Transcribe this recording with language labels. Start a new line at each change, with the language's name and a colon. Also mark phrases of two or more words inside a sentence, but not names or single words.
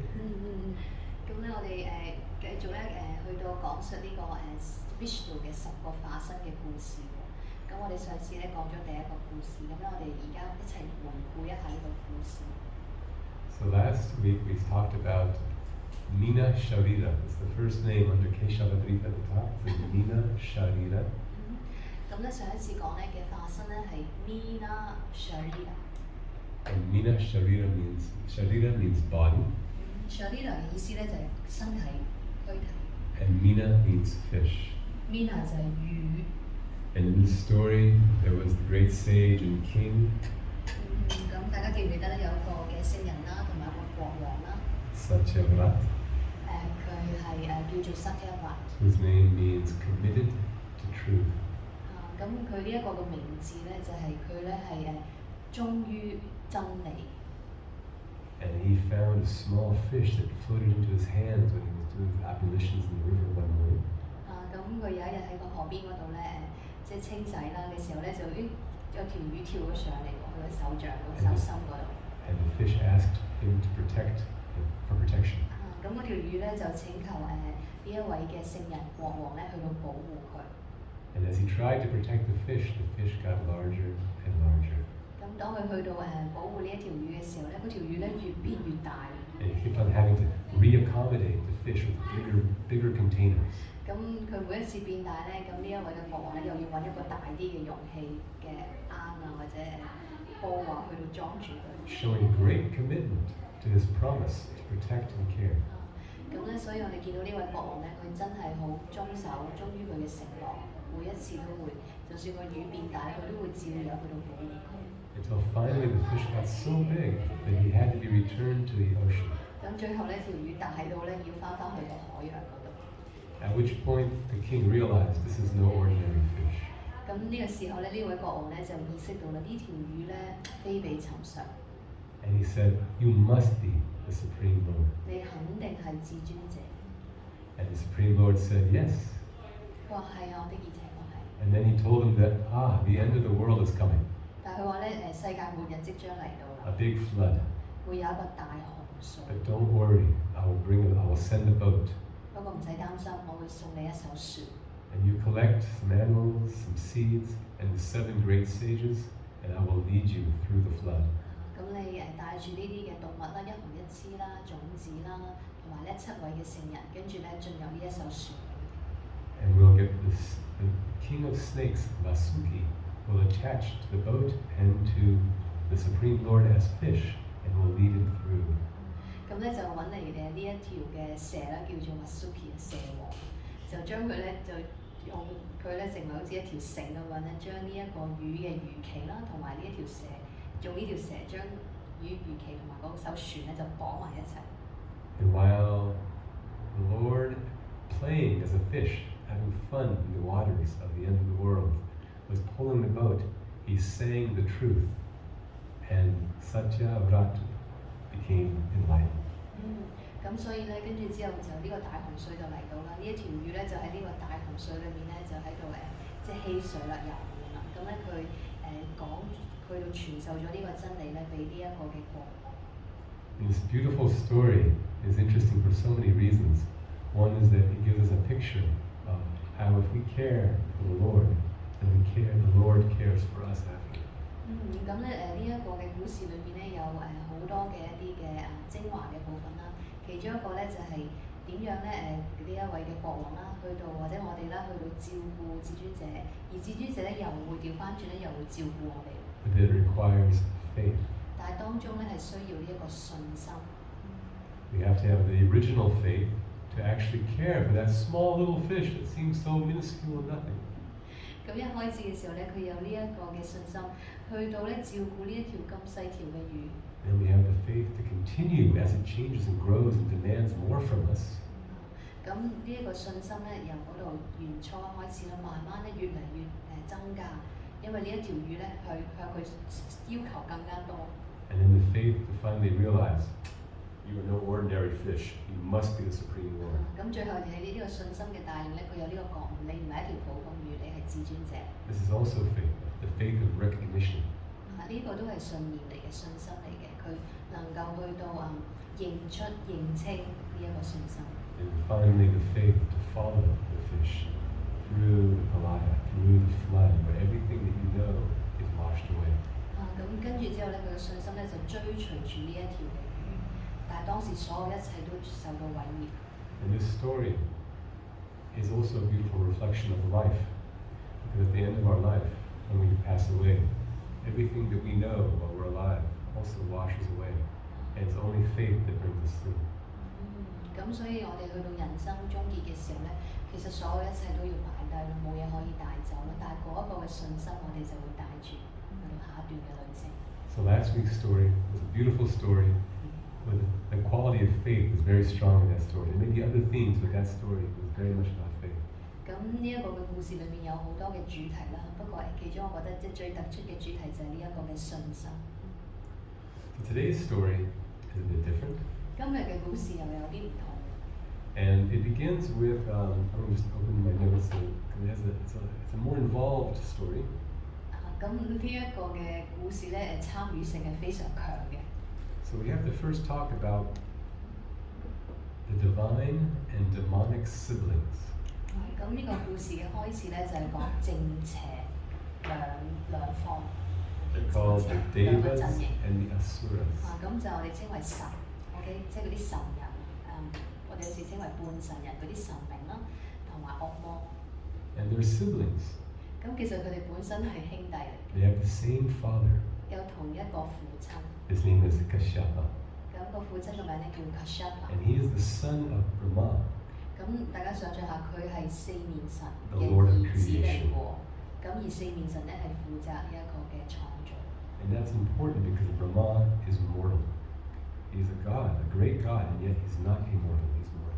Cantonese: 咁咧，我哋繼續咧去到講述呢個Vishnu 嘅10個化身嘅故事喎。咁我哋上次咧講咗第一個故事，咁咧我哋而家一齊回顧一下呢個故事。
English: So last week we talked about kurma-sarira. It's the first name under Dasāvatara at the top. It's kurma-sarira.
Cantonese: 咁咧上一次講咧嘅化身咧係 kurma-sarira。
English: And kurma-sarira means body.
Cantonese: Sarira 嘅意思咧就係身體、軀體。
English: And mina means fish.
Cantonese: Mina 就係魚。
English: And in this story, there was the great sage and king.
Cantonese: 咁大家記唔記得咧有一個嘅聖人啦，同埋一個國王啦。
English: Satyavrat.
Cantonese: 佢係叫做 Satyavata。
English: Whose name means committed to truth.
Cantonese: 咁佢呢一個嘅名字咧就係佢咧係忠於真理。
English: And he found a small fish that floated into his hands when he was doing his ablutions in the river one morning.
Cantonese: 咁佢有一日喺個河邊嗰度咧，即係清洗啦嘅時候咧，就有條魚跳咗上嚟喎，佢嘅手掌手心嗰度。
English: And the fish asked him to for protection.
Cantonese: 咁嗰條魚咧就請求呢一位嘅聖人國王咧去到保護佢。
English: And as he tried to protect the fish got larger and larger.
Cantonese: 咁當佢去到保護呢一條魚嘅時候咧，嗰條魚咧越變越大。
English: And he kept on having to reaccommodate the fish with bigger containers.
Cantonese: 咁佢每一次變大咧，咁呢一位嘅國王咧又要揾一個大啲嘅容器嘅罌啊或者煲啊去到裝住佢。
English: Showing great commitment to his promise to protect and care.
Cantonese: 咁咧，所以我哋見到呢位國王咧，佢真係好忠守，忠於佢嘅承諾，每一次都會，就算個魚變大，佢都會照樣去到保護佢。
English: Until finally the fish got so big that he had to be returned to the ocean.
Cantonese: 咁最後咧，條魚大到咧要翻去個海洋嗰度。
English: At which point the king realized this is no ordinary fish.
Cantonese: 咁呢個時候咧，呢位國王咧就意識到啦，呢條魚咧非比尋常。
English: And he said, "You must be the Supreme Lord."
Cantonese: 你肯定係至尊者。
English: And the Supreme Lord said, "Yes."
Cantonese: 佢話係啊，我的而且確係。
English: And then he told him that, the end of the world is coming.
Cantonese: 但係佢話咧，世界末日即將嚟到啦，
English: A big flood.
Cantonese: 會有一個大洪水。
English: But don't worry, I will send a boat.
Cantonese: 不過唔使擔心，我會送你一艘船。
English: And you collect some animals, some seeds, and the 7 great sages, and I will lead you through the flood.
Cantonese: 咁你帶住呢啲嘅動物啦，一紅一枝啦、種子啦，同埋呢7位嘅聖人，跟住咧進入呢一艘船。
English: And we'll get this, the king of snakes, Vasuki, will attach to the boat and to the Supreme Lord as fish, and will lead him through.
Cantonese: 咁咧就揾嚟呢一條嘅蛇啦，叫做 Vasuki 蛇王，就將佢咧就用佢咧成為好似一條繩咁樣咧，將呢一個魚嘅魚鰭啦，同埋呢一條蛇，用呢條蛇將魚鰭同埋嗰艘船咧就綁埋一齊。
English: And while the Lord, playing as a fish, having fun in the waters of the end of the world, was pulling the boat, he sang the truth, and Dasāvatara became enlightened.
Cantonese: 咁所以咧，跟住之後就呢個大洪水就嚟到啦。呢一條魚咧就喺呢個大洪水裏面咧就喺度即係嬉水啦、遊玩啦。咁咧佢去到傳授咗呢個真理咧，俾呢一個嘅國王。
English: This beautiful story is interesting for so many reasons. One is that it gives us a picture of how if we care for the Lord, then the Lord cares for us after.
Cantonese: 咁咧呢一個嘅故事裏面咧有好多嘅一啲嘅精華嘅部分啦。其中一個咧就係點樣咧呢一位嘅國王啦，去到或者我哋啦，去到照顧至尊者，而至尊者咧又會調翻轉咧，又會照顧我哋。
English: But it requires faith.
Cantonese: 但係當中咧係需要呢一個信心。
English: We have to have the original faith to actually care for that small little fish that seems so minuscule and nothing.
Cantonese: 咁一開始嘅時候咧，佢有呢一個嘅信心，去到咧照顧呢一條咁細條嘅魚。
English: And we have the faith to continue as it changes and grows and demands more from us.
Cantonese: 咁呢一個信心咧，由嗰度原初開始啦，慢慢咧越嚟越增加，因為呢一條魚咧向佢要求更加多。
English: And then the faith to finally realize you are no ordinary fish. You must be the Supreme Lord.
Cantonese: 咁最後就係呢個信心嘅帶領咧，佢有呢個覺悟，你唔係一條普通魚，你係至尊者。
English: This is also faith, the faith of recognition.
Cantonese: 呢個都係信念嚟嘅，信心嚟嘅，佢能夠去到認出、認清呢一個信心。
English: And finally the faith to follow the fish through the Palaya, through the flood, where everything that you know is washed away.
Cantonese: 咁跟住之後咧，佢嘅信心咧就追隨住呢一條嘅魚，但係當時所有一切都受到毀滅。
English: And this story is also a beautiful reflection of life, because at the end of our life, when we pass away, everything that we know while we're alive also washes away, and it's only faith that brings us through.
Cantonese: 咁所以我哋去到人生終結嘅時候咧，其實所有一切都要擺低啦，冇嘢可以帶走啦。但係嗰一個嘅信心，我哋就會帶住去到下一段嘅旅程。
English: So last week's story was a beautiful story. With the quality of faith was very strong in that story. There may be other themes, but that story was very much about faith.
Cantonese: 咁呢一個嘅故事裏面有好多嘅主題啦，不過其中我覺得即係最突出嘅主題就係呢一個嘅信心。
English: So today's story is a bit different.
Cantonese: 今日嘅故事又有啲唔同。
English: And it begins with, I'm going to just open my notes, because it's a more involved story.
Cantonese: 咁呢一個嘅故事咧，參與性係非常強嘅。
English: So we have to first talk about the divine and demonic siblings.
Cantonese: 咁呢個故事嘅開始咧就係講正邪兩方。
English: They're called the Devas and the Asuras.
Cantonese: 咁就我哋稱為神 ，OK， 即係嗰啲神人，我哋有時稱為半神人嗰啲神明啦，同埋惡魔。
English: And they're siblings.
Cantonese: 咁其實佢哋本身係兄弟嚟，
English: They have the same father.
Cantonese: 有同一個父親。
English: His name is Kashyapa.
Cantonese: 咁咁個父親個名咧叫 Kashyapa。
English: And he is the son of Brahma,
Cantonese: 咁大家想象下，佢係四面神
English: The
Cantonese: 嘅
English: Lord of
Cantonese: 兒子嚟
English: creation.
Cantonese: 喎。咁而四面神咧係負責呢一個嘅創造。
English: and that's important because Brahma is mortal. He's a god, a great god, and yet he's not immortal, he's mortal.